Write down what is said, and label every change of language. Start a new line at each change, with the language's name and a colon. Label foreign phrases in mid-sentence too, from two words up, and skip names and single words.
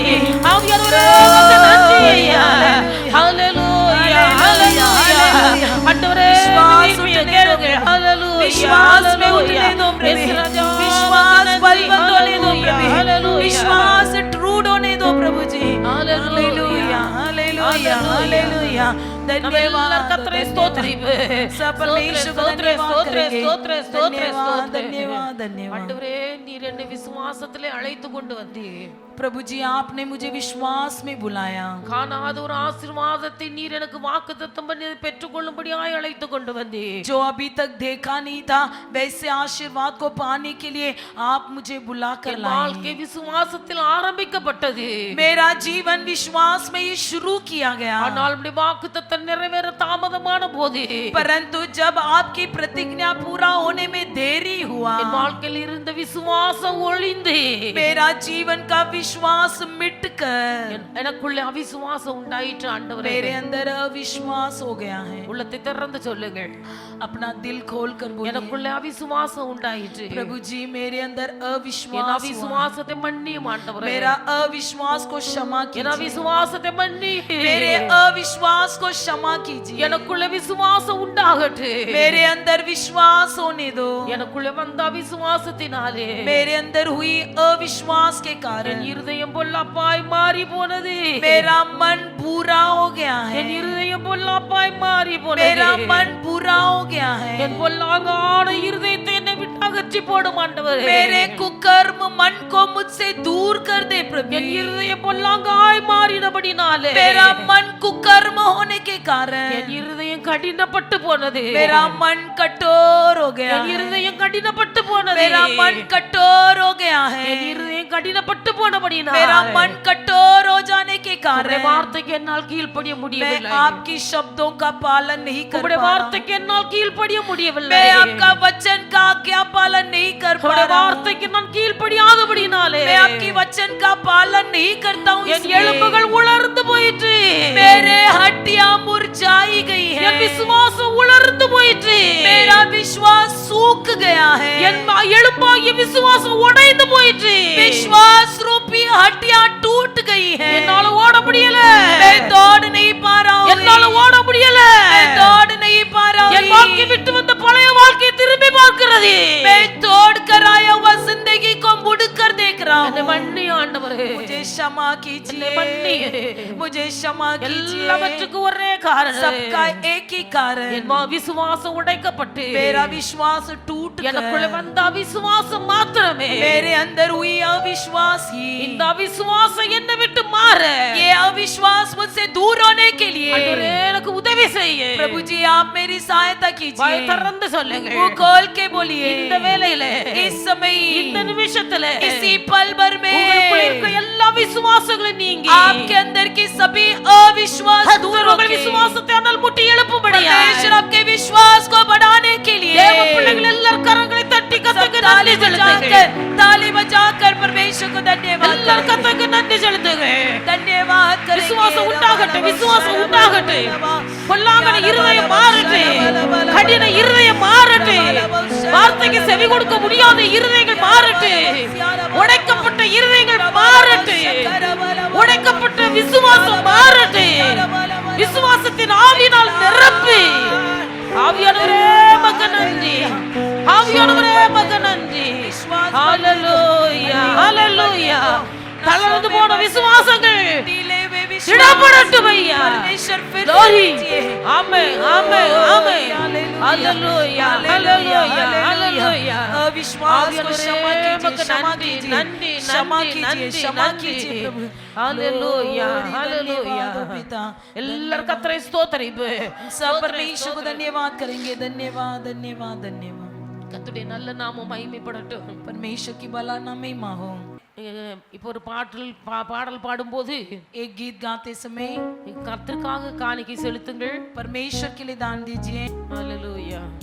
Hindi: विश्वास में उठने दो प्रभु, विश्वास बलवंत होने दो प्रभु, विश्वास ट्रूड होने दो प्रभु जी। हालेलुया हालेलुया हालेलुया। धन्यवाद धन्यवाद धन्यवाद।
Tamil: விசுவாசத்திலே அழைத்து கொண்டு வந்தீர்
Hindi: प्रभु जी, आपने मुझे विश्वास में बुलाया।
Tamil: காணாத ஒரு ஆசீர்வாதத்தை நீர் எனக்கு வாக்குத்தத்தம் பண்ணி பெற்றுக்கொள்ளும்படியாய் அழைத்து கொண்டு வந்தீர்।
Hindi: जो अभी तक देखा नहीं था वैसे आशीर्वाद को पाने के लिए आप मुझे बुला कर लाए।
Tamil: வாழ்க்கை விசுவாசத்தில் ஆரம்பிக்கப்பட்டது,
Hindi: मेरा जीवन विश्वास में ही शुरू किया गया।
Tamil: ஆனால் உம்முடைய வாக்குத்தத்தம் நிறைவேற தாமதமான போது,
Hindi: परंतु जब आपकी प्रतिज्ञा पूरा होने में देरी हुआ,
Tamil: என் வாழ்க்கையில் இருந்த விசுவாசம் ஒளிந்து
Hindi: मेरा जीवन का विश्वास मिटकर
Tamil: எனக்குள்ள அவிசுவாசம் உண்டாயிற்று। ஆண்டவரே,
Hindi: मेरे अंदर अविश्वास हो गया है।
Tamil: உள்ளத்தை திறந்து சொல்லுங்கள்,
Hindi: अपना दिल खोल कर बोलिए,
Tamil: எனக்குள்ள அவிசுவாசம் உண்டாயிற்று।
Hindi: प्रभु जी मेरे अंदर
Tamil: என்
Hindi: अविश्वास हुआ।
Tamil: அவிசுவாசத்தை மன்னியும் ஆண்டவரே,
Hindi: मेरा अविश्वास को क्षमा
Tamil: என்
Hindi: कीजिए,
Tamil: அவிசுவாசத்தை மன்னி,
Hindi: मेरे अविश्वास को क्षमा कीजिए।
Tamil: எனக்குள்ள விசுவாசம் உண்டாகட்டு,
Hindi: मेरे अंदर विश्वास होने दो।
Tamil: எனக்குள்ள வந்த அவிசுவாசத்தினாலே
Hindi: मेरे अंदर हुई अविश्वास के कारण
Tamil: என் இருதயம் பொல்லாப்பாய் மாறி போனது,
Hindi: मेरा मन बुरा हो गया है।
Tamil: என் இருதயம் பொல்லாப்பாய் மாறி போனது,
Hindi: मेरा मन बुरा हो गया है।
Tamil: என் பொல்லாங்கான இருதயத்தை என்னை விட்டு அகற்றி போடும் ஆண்டவரே।
Hindi: मेरे कुकर्म मन को मुझसे दूर कर दे प्रभु।
Tamil: என் இருதயம் பொல்லாங்காய் மாறினபடினாலே
Hindi: मेरा मन कुकर्म होने के कारण
Tamil: என் இருதயம் கடினப்பட்டு போனது,
Hindi: मेरा मन कठोर हो गया
Tamil: என்
Hindi: है।
Tamil: இருதயம் கடினப்பட்டு போனது,
Hindi: मेरा मन कठोर हो गया है।
Tamil: என் இருதயம் கடினப்பட்டு போனபடினாலே
Hindi: मेरा मन कठोर हो जाने के
Tamil: உம்முடைய
Hindi: कारण
Tamil: வார்த்தைக்கு என்னால் கீழ்ப்படிய
Hindi: मैं
Tamil: முடியவில்லை,
Hindi: आपकी शब्दों का पालन नहीं कर
Tamil: உம்முடைய
Hindi: पा रहा हूं।
Tamil: வார்த்தைக்கு என்னால் கீழ்ப்படிய முடியவில்லை,
Hindi: मैं आपका वचन का आज्ञा पालन नहीं कर पा
Tamil: உம்முடைய
Hindi: रहा हूं।
Tamil: வார்த்தைக்கு நான் கீழ்ப்படியாதபடினாலே
Hindi: मैं आपकी वचन का पालन नहीं करता हूं,
Tamil: என்
Hindi: इसलिए
Tamil: எலும்புகள் உலர்ந்து போயிற்று,
Hindi: मेरे हड्डियां मुरझाई गई
Tamil: என்
Hindi: है।
Tamil: விசுவாசம் உலர்ந்து போயிற்று,
Hindi: मेरा विश्वास सूख गया है।
Tamil: என் எலும்பாகிய விசுவாசம் உடைந்து போயிற்று,
Hindi: विश्वास रूपी हड्डियां टूट गई है।
Tamil: என்னால ஓட முடியல,
Hindi: मैं दौड़ नहीं पा रहा हूं,
Tamil: என்னால ஓட முடியல,
Hindi: मैं दौड़ नहीं पा रहा
Tamil: என்
Hindi: हूं।
Tamil: வாழ்க்கை விட்டு வந்த பழைய வாழ்க்கையை திரும்பி பார்க்கிறது,
Hindi: मैं तोड़ कर आया हुआ जिंदगी को मुड़ कर देख रहा
Tamil: என்னை
Hindi: हूं।
Tamil: மன்னி ஆண்டவரே,
Hindi: मुझे क्षमा
Tamil: என்னை
Hindi: कीजिए,
Tamil: மன்னி,
Hindi: मुझे क्षमा कीजिए।
Tamil: எல்லாவற்றுக்கும் ஒரே காரணம்,
Hindi: सबका एक ही कारण,
Tamil: என் விசுவாசம் உடைக்கப்பட்டு
Hindi: मेरा विश्वास टूट
Tamil: எனக்குள்ள
Hindi: कर
Tamil: வந்த அவிசுவாசம் மாத்திரமே,
Hindi: मेरे अंदर हुई अविश्वास ही,
Tamil: இந்த அவிசுவாசம் என்னை விட்டு மாற
Hindi: ये अविश्वास मुझसे दूर होने के लिए
Tamil: ஆண்டவரே எனக்கு உதவி செய்ய।
Hindi: प्रभु जी आप मेरी सहायता
Tamil: வாய்
Hindi: कीजिए।
Tamil: திறந்து சொல்லுங்க,
Hindi: वो खोल के बोलिए,
Tamil: இந்த வேளையில,
Hindi: इस समय
Tamil: இந்த நிமிஷத்துல
Hindi: इसी पल भर
Tamil: உங்களுக்குள்ள இருக்க
Hindi: में
Tamil: எல்லா விசுவாசங்களும் நீங்கி
Hindi: आपके अंदर की सभी अविश्वास दूर
Tamil: கர்த்தர்
Hindi: हो
Tamil: உங்கள்
Hindi: गए।
Tamil: விசுவாசத்தை அனல் மூட்டி எழுப்பும்படியா
Hindi: परमेश्वर आपके विश्वास को बढ़ाने के लिए
Tamil: தேவ பிள்ளைகள் எல்லாரும் கரங்களை தட்டி கர்த்தருக்கு நன்றி செலுத்துங்க,
Hindi: ताली बजाकर परमेश्वर को धन्यवाद
Tamil: எல்லாரும்
Hindi: करें।
Tamil: கர்த்தருக்கு நன்றி செலுத்துங்க।
Hindi: धन्यवाद करेंगे।
Tamil: விசுவாசம் உண்டாகட்டும், விசுவாசம் உண்டாகட்டும், பொல்லாங்கன இருதயம் மாறட்டும், கடின இருதயம் மாறட்டும், வார்த்தைக்கு செவி கொடுக்க முடியாத இருதயங்கள் மாறட்டும், உடைக்கப்பட்ட இருதயங்கள் மாறட்டும், உடைக்கப்பட்ட விசுவாசம் மாறட்டும், விசுவாசத்தின் ஆவியினால் நிரப்பி, ஆவியானவரே மக நன்றி, ஆவியானவரே மக நன்றி, ஹalleluya ஹalleluya। தளர்ந்து போன விசுவாசங்கள் திடப்படட்டும் ஐயா,
Hindi: परमेश्वर फिर
Tamil: glory, ஆமென் ஆமென் ஆமென், ஹalleluya ஹalleluya ஹalleluya।
Hindi: अविश्वास को क्षमा कीजिए,
Tamil: மக
Hindi: क्षमा
Tamil: நன்றி
Hindi: कीजिए,
Tamil: நன்றி
Hindi: क्षमा
Tamil: நன்றி
Hindi: कीजिए,
Tamil: நன்றி
Hindi: क्षमा
Tamil: நன்றி,
Hindi: कीजिए प्रभु।
Tamil: ஹalleluya Glory, ஹalleluya।
Hindi: धन्यवाद हो पिता।
Tamil: எல்லாரும் கர்த்தரை ஸ்தோத்திரிப்பு,
Hindi: सब परमेश्वर को धन्यवाद करेंगे। धन्यवाद धन्यवाद धन्यवाद।
Tamil: கர்த்தருடைய நல்ல நாமம் மகிமைப்படட்டும்।
Hindi: परमेश्वर की भला नाम महिमा हो।
Tamil: இப்போ ஒரு பாடல் பாடும்போது
Hindi: एक गीत गाते समय
Tamil: கர்த்தருக்காக காணிக்கை செலுத்துங்கள்,
Hindi: परमेश्वर के लिए दान दीजिए।
Tamil: ஹalleluya।